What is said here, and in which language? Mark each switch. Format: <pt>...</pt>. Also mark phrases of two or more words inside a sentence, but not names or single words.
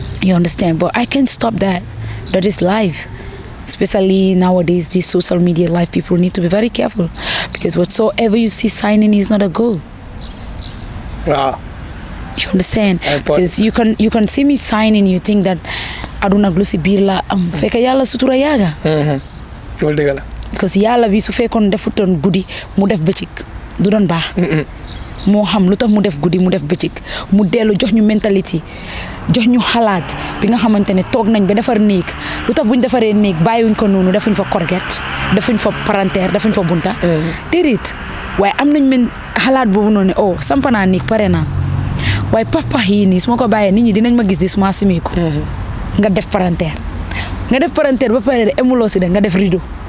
<en>You understand? But I can't stop that. That is life. Especially nowadays, this social media life, people need to be very careful. Because whatsoever you see signing is not a goal. Wow. You understand? Because you can see me signing, you think that</en> <wo>aduna glusi bila feka yala sutura yaga. because yàlla bi su fekkoon defutoon guddi mu def bëccëg du doon baax moo xam lu tax mu def guddi mu def bëccëg mu dellu jox ñu mentalité jox ñu xalaat bi nga xamante ne toog nañ ba defar néeg lu tax buñ defaree néeg bàyyiwuñ ko noonu defuñ fa corget defuñ fa palanteer defuñ fa bunta déedéet waaye am nañ xalaat boobu noonu ne oh samp naa néeg pare naa waaye pax yi nii su ma ko bàyyee nit ñi dinañ ma gis di suma simiku nga def palanteer ba pare de emuloo si de nga def rideau</wo>